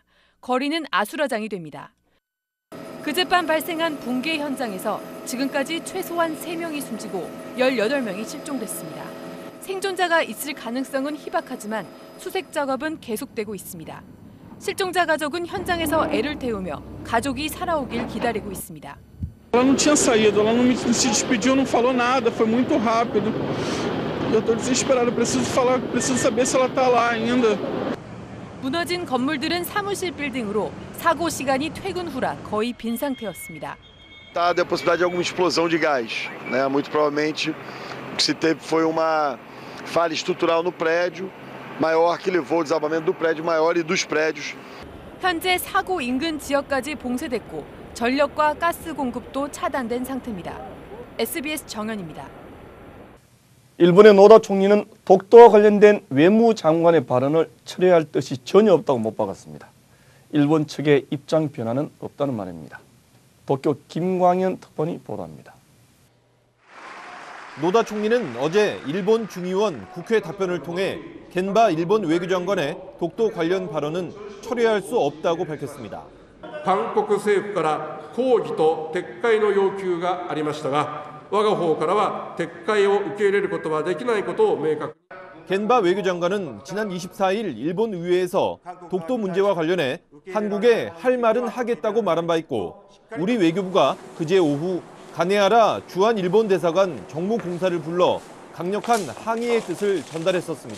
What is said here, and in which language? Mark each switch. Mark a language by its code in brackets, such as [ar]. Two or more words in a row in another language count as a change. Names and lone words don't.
[ko] 거리는 아수라장이 됩니다. 그젯밤 발생한 붕괴 현장에서 지금까지 최소한 3명이 숨지고 18명이 실종됐습니다. 생존자가 있을 가능성은 희박하지만 수색 작업은 계속되고 있습니다. 실종자 가족은 현장에서 애를 태우며 가족이 살아오길 기다리고 있습니다. [pt] Ela não tinha saído, ela não se despediu, não falou nada, foi muito rápido. Eu estou desesperado, preciso falar, preciso saber se ela está lá ainda. [ko] 무너진 건물들은 사무실 빌딩으로 사고 시간이 퇴근 후라 거의 빈 상태였습니다. [pt] Tá a possibilidade de alguma explosão de gás, né? Muito provavelmente o que se teve foi uma falha estrutural no prédio, maior que levou ao desabamento do prédio maior e dos prédios. [ko] 현재 사고 인근 지역까지 봉쇄됐고 전력과 가스 공급도 차단된 상태입니다. SBS 정연입니다. 일본의 노다 총리는 독도와 관련된 외무장관의 발언을 철회할 뜻이 전혀 없다고 못 박았습니다. 일본 측의 입장 변화는 없다는 말입니다. 도쿄 김광현 특파원이 보도합니다. 노다 총리는 어제 일본 중의원 국회 답변을 통해 겐바 일본 외교장관의 독도 관련 발언은 철회할 수 없다고 밝혔습니다. [ja] 韓国政府から抗議と撤回の要求がありましたが我が方からは撤回を受け入れることはできないことを明確。 [ko] 겐바 외교장관은 지난 24일 일본 의회에서 독도 문제와 관련해 한국에 할 말은 하겠다고 말한 바 있고 우리 외교부가 그제 오후 가네하라 주한 일본 대사관 정무공사를 불러 강력한 항의의 뜻을 전달했었습니다.